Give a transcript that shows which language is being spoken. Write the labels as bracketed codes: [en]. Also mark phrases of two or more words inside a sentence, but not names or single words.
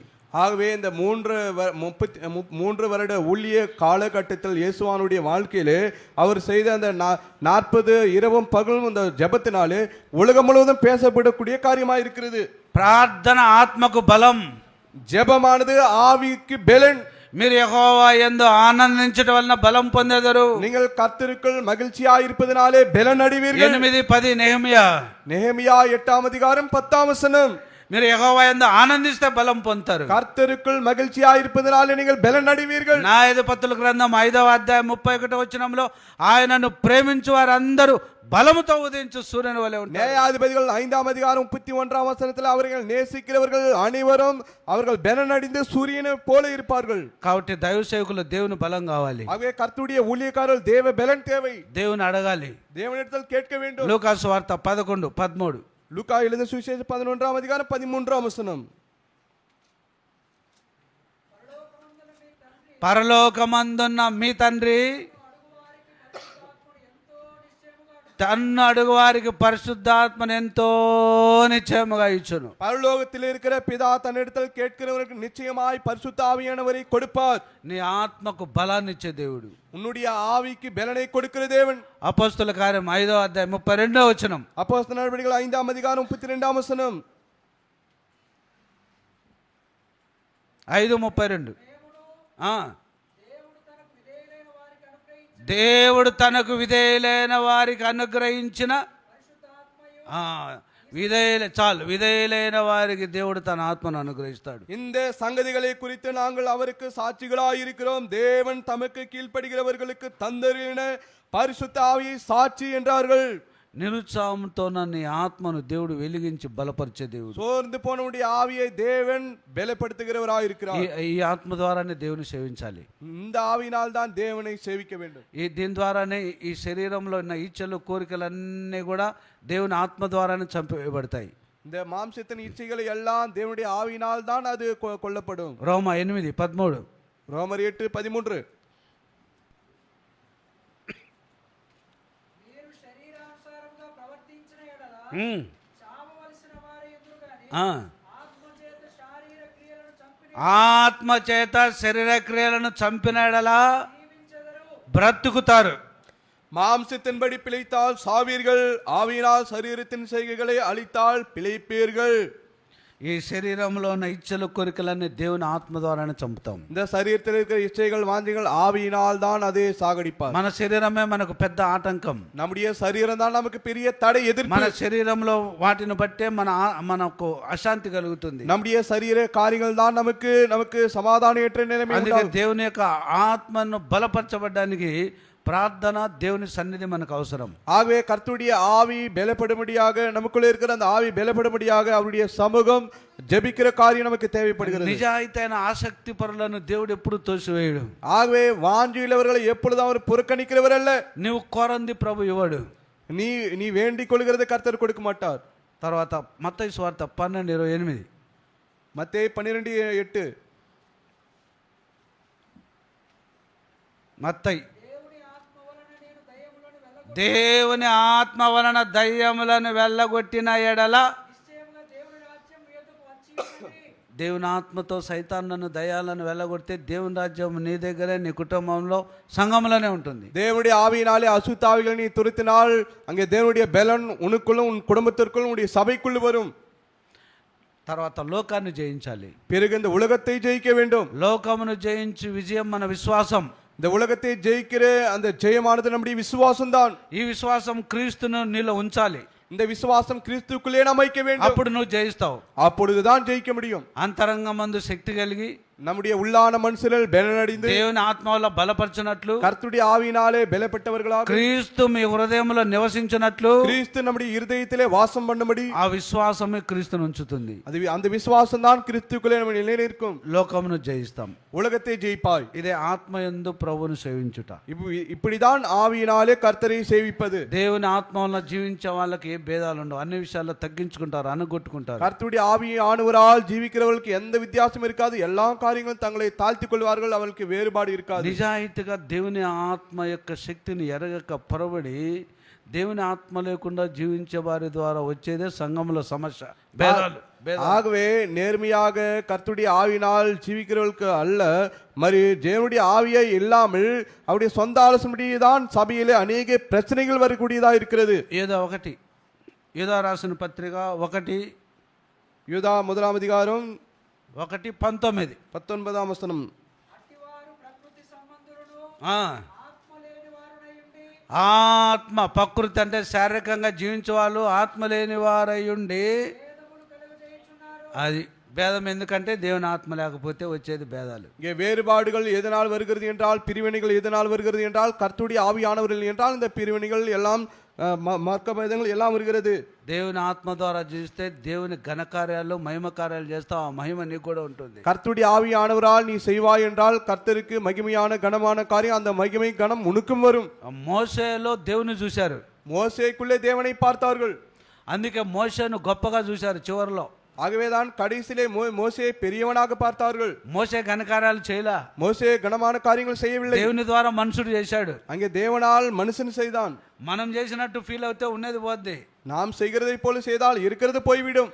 [ta] ஆகவே இந்த 3 வருட ஊழிய காலகட்டத்தில் இயேசுவானுடைய வாழ்க்கையிலே அவர் செய்த அந்த 40 இரவும் பகலும் அந்த ஜெபத்தினாலே உலகம் முழுவதும் பேசப்படக்கூடிய காரியமாக இருக்கிறது. [te] ప్రార్థన ఆత్మకు బలం, [ta] ஜெபமானது ஆவிக்கு பலன். [te] మీరు యెహోవా యందు ఆనందించడం వలన బలం పొందెదరు. [ta] நீங்கள் கர்த்தருக்குள் மகிழ்ச்சியாய் இருப்பதனாலே பலன் அடைவீர்கள். [te] 8:10 నెహెమియా [ta] 8ஆம் அதிகாரம் 10ஆம் வசனம். [te] మీరు యెహోవా యందు ఆనందిస్తే బలం పొందుతారు. [ta] கர்த்தருக்குள் மகிழ்ச்சியாய் இருப்பதனாலே நீங்கள் பலன் அடைவீர்கள். [te] న్యాయాధిపతుల గ్రంథం 5వ అధ్యాయం 31వ వచనంలో ఆయనను ప్రేమించు వారందరూ బలముతో ఉదయించు సూర్యుని వలె ఉంటారు. [ta] న్యాయాధిపதிகள் 5ஆம் அதிகாரம் 31ஆம் வசனத்தில் அவர்கள் நேசிக்கிறவர்கள் அனைவரும் அவர்கள் பலன் அடைந்து சூரியனை போல இருப்பார்கள். [te] కాబట్టి దైవ సేవకులు దేవుని బలం కావాలి. [ta] ஆகவே கர்த்தருடைய ஊழியக்காரர்கள் தேவ பலன் தேவை. [te] దేవుని అడగాలి. [ta] தேவனிடத்தில் கேட்க வேண்டும். [te] లూకా సువార్త 11:13. [ta] லூக்கா எழுதின சுவிசேஷம் 11ஆம் அதிகாரம் 13ஆம் வசனம். [te] పరలోకమందున్న మీ తండ్రి తన్ను అడుగు వారికి పరిశుద్ధాత్మను ఎంతో నిశ్చయముగా ఇచ్చును. [ta] பரலோகத்தில் இருக்கிற பிதா தன்னிடத்தில் கேட்கிறவருக்கு நிச்சயமாய் பரிசுத்த ஆவியானவரை கொடுப்பார். [te] నీ ఆత్మకు బలాన్ని ఇచ్చే దేవుడు. [ta] உன்னுடைய ஆவிக்கு பலனை கொடுக்கிற தேவன். [te] అపొస్తలుల కార్యం 5వ అధ్యాయం 32వ వచనం. [ta] அப்போஸ்தலர் நடவடிக்கைகள் 5ஆம் அதிகாரம் 32ஆம் வசனம். 5:32. [te] దేవుడు తనకు విధేయులైన వారికి అనుగ్రహించిన విధేయులైన వారికి దేవుడు తన ఆత్మను అనుగ్రహిస్తాడు. [ta] இந்த சங்கதிகளை குறித்து நாங்கள் அவருக்கு சாட்சிகளாய் இருக்கிறோம். தேவன் தமக்கு கீழ்ப்படுகிறவர்களுக்கு தந்தருளின பரிசுத்த ஆவியை சாட்சி என்றார்கள். [te] నిరుత్సాహంతో నీ ఆత్మను దేవుడు వెలిగించి బలపరిచే దేవుడు. [ta] சோர்ந்து போனவனுடைய ஆவியை தேவன் பலப்படுத்துகிறவராய் இருக்கிறார். [te] ఈ ఆత్మ ద్వారానే దేవుని సేవించాలి. [ta] இந்த ஆவியினால் தான் தேவனை சேவிக்க வேண்டும். [te] దీని ద్వారానే ఈ శరీరంలో ఉన్న ఇచ్చలు కోరికలన్నీ కూడా దేవుని ఆత్మ ద్వారానే చంపేయబడతాయి. [ta] இந்த மாம்சத்தின் இச்சைகள் எல்லாம் தேவனுடைய ஆவியினால் தான் அது கொல்லப்படும். [te] రోమా 8:13. [ta] ரோமர் 8:13. [te] ఆత్మ చేత శరీర క్రియలను చంపిన ఎడల బ్రతుకుతారు. [ta] மாம்சத்தின்படி பிழைத்தால் சாவீர்கள், ஆவியினால் சரீரத்தின் செய்கைகளை அழித்தால் பிழைப்பீர்கள். [te] ఈ శరీరంలో ఉన్న ఇచ్చలు కోరికలన్నీ దేవుని ఆత్మ ద్వారానే చంపుతాం. [ta] இந்த சரீரத்தில் இருக்கிற இச்சைகள் வாஞ்சைகள் ஆவியினால் தான் அதை சாகடிப்பார். [te] మన శరీరమే మనకు పెద్ద ఆటంకం. [ta] நம்முடைய சரீரம் தான் நமக்கு பெரிய தடை எதிர்ப்பு. [te] మన శరీరంలో వాటిని బట్టే మనకు అశాంతి కలుగుతుంది. [ta] நம்முடைய சரீர காரியங்கள் தான் நமக்கு சமாதானமற்ற நிலைமை. [te] అందుకే దేవుని యొక్క ఆత్మను బలపరచబడడానికి ప్రార్థన దేవుని సన్నిధి మనకు అవసరం. [ta] ஆகவே கர்த்தருடைய ஆவி பலப்படும்படியாக நமக்குள்ள இருக்கிற அந்த ஆவி பலப்படும்படியாக அவருடைய சமூகம் ஜெபிக்கிற காரியம் நமக்கு தேவைப்படுகிறது. [te] నిజాయితైన ఆసక్తి పరులను దేవుడు ఎప్పుడు తోసివేయడు. [ta] ஆகவே வாஞ்சியுள்ளவர்களை எப்பொழுதும் அவர் புறக்கணிக்கிறவர் அல்ல. [te] నీవు కోరంది ప్రభు ఇవ్వడు. [ta] நீ வேண்டிக் கொள்கிறதை கர்த்தர் கொடுக்க மாட்டார். [te] తర్వాత మత్తయి సువార్త 12:28. [ta] மத்தேயு 12:8. [te] మత్తయి దేవుని ఆత్మ వలన దయ్యములను వెళ్ళగొట్టిన ఎడల దేవుని ఆత్మతో సైతాన్లను దయ్యాలను వెళ్ళగొడితే దేవుని రాజ్యం నీ దగ్గరే, నీ కుటుంబంలో, సంఘంలోనే ఉంటుంది. [ta] தேவனுடைய ஆவியினாலே அசுத்தாவிகளை நீ துரத்தினால் அங்கே தேவனுடைய பலன் உனக்குள்ளும் உன் குடும்பத்திற்குள்ளும் உன்னுடைய சபைக்குள் வரும். [te] తర్వాత లోకాన్ని జయించాలి. [ta] பிறகு இந்த உலகத்தை ஜெயிக்க வேண்டும். [te] లోకమును జయించి విజయం మన విశ్వాసం. [ta] இந்த உலகத்தை ஜெயிக்கிற அந்த ஜெயமானது நம்முடைய விசுவாசம் தான். [te] ఈ విశ్వాసం క్రీస్తును నీలో ఉంచాలి. [ta] இந்த விசுவாசம் கிறிஸ்துக்குள்ளே அமைக்க வேண்டும். [te] అప్పుడు నువ్వు జయిస్తావు. [ta] அப்பொழுதுதான் ஜெயிக்க முடியும். [te] అంతరంగమందు శక్తి కలిగి [ta] நம்முடைய உள்ளான மனுஷர்கள் பலனடைந்து [te] దేవుని ఆత్మ వల్ల బలపరచినట్లు, [ta] கர்த்தருடைய ஆவியினாலே பலப்பட்டவர்களாக [te] క్రీస్తు మీ హృదయంలో నివసించినట్లు, [ta] கிறிஸ்து நம்முடைய இருதயத்திலே வாசம் பண்ணும்படி [te] ఆ విశ్వాసమే క్రీస్తును ఉంచుతుంది. [ta] அது அந்த விசுவாசம் தான் கிறிஸ்துக்குள்ளே நம்ம நிலைநிற்கும். [te] లోకమును జయిస్తాం. [ta] உலகத்தை ஜெயிப்பாய். [te] ఇదే ఆత్మయందు ప్రభువును సేవించుట. [ta] இப்படிதான் ஆவியினாலே கர்த்தரை சேவிப்பது. [te] దేవుని ఆత్మ వల్ల జీవించే వాళ్ళకి ఏ భేదాలు ఉండవు. అన్ని విషయాల్లో తగ్గించుకుంటారు, అనుగొట్టుకుంటారు. [ta] கர்த்தருடைய ஆவியானவரால் ஜீவிக்கிறவர்களுக்கு எந்த வித்தியாசம் இருக்காது. எல்லா காரியங்களும் தங்களை தாழ்த்திக் கொள்வார்கள். அவர்களுக்கு வேறுபாடு இருக்காது. [te] నిజాయితీగా దేవుని ఆత్మ యొక్క శక్తిని ఎరగక పొరబడి దేవుని ఆత్మ లేకుండా జీవించే వారి ద్వారా వచ్చేదే సంఘంలో సమస్య, భేదాలు. [ta] ஆகவே நேர்மையாக கர்த்தருடைய ஆவியினால் ஜீவிக்கிறவர்களுக்கு அல்ல, మరి தேவனுடைய ஆவியை இல்லாமல் அவருடைய சொந்த ஆலோசனைப்படி தான் சபையிலே அநேக பிரச்சனைகள் வரக்கூடியதா இருக்கிறது. [te] ఏదో ఒకటి యూదా రాసిన పత్రిక 1 [ta] யூதா 1ஆம் அதிகாரம் 1:19 வசனம். [te] ఆత్మ ప్రకృతి అంటే శారీరకంగా జీవించే వాళ్ళు ఆత్మ లేని వారయ్యుండి, అది భేదం. ఎందుకంటే దేవుని ఆత్మ లేకపోతే వచ్చేది భేదాలు. [ta] இங்கே வேறுபாடுகள் எதனால் வருகிறது என்றால், பிரிவினைகள் எதனால் வருகிறது என்றால், கர்த்தருடைய ஆவியானவர்கள் என்றால் இந்த பிரிவினைகள் எல்லாம் [te] మార్క భేదங்கள் [ta] எல்லாம் வருகிறது. [te] దేవుని ఆత్మ ద్వారా జీవిస్తే దేవుని ఘనకార్యాలు, మహిమ కార్యాలు చేస్తావు. ఆ మహిమ నీకు కూడా ఉంటుంది. [ta] கர்த்தருடைய ஆவியானவரால் நீ செய்வாய் என்றால் கர்த்தருக்கு மகிமையான கனமான காரியம், அந்த மகிமை கனம் உனக்கும் வரும். [te] మోషేలో దేవుని చూశారు. [ta] மோசேக்குள்ளே தேவனை பார்த்தார்கள். [te] అందుకే మోషేను గొప్పగా చూశారు చివరిలో. [ta] ஆகவேதான் கடைசியிலே மோசே பெரியவனாக பார்த்தார்கள். [te] మోసే ఘనకార్యాలు చేయలా, [ta] மோசே கனமான காரியங்கள் செய்யவில்லை. [te] దేవుని ద్వారా మనుషుడు చేశాడు. [ta] அங்கே தேவனால் மனுஷன் செய்தான். [te] మనం చేసినట్టు ఫీల్ అవుతే ఉన్నది పోద్ది. [ta] நாம் செய்கிறதை போல செய்தால் இருக்கிறது போய்விடும்.